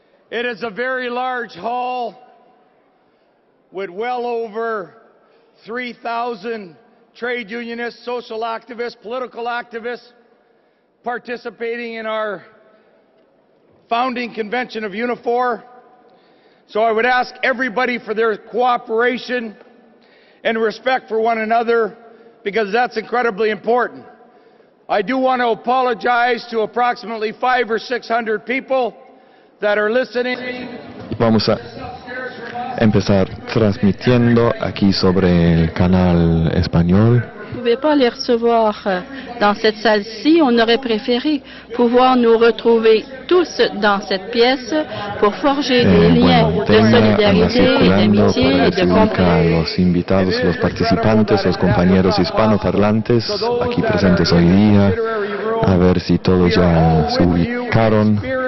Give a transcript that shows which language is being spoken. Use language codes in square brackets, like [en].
[en] It is a very large hall with well over 3,000 trade unionists, social activists, political activists participating in our founding convention of Unifor. So I would ask everybody for their cooperation and respect for one another, because that's incredibly important. I do want to apologize to approximately 500 or 600 people that are listening. [es] Vamos a empezar transmitiendo aquí sobre el canal español. [fr] Vous ne pouvez pas les recevoir dans cette salle-ci. On aurait préféré pouvoir nous retrouver tous dans cette pièce pour forger des liens de solidarité, d'amitié et de compréhension. [es] Los invitados, los participantes, los compañeros hispanoparlantes aquí presentes hoy día, a ver si todos ya se ubicaron.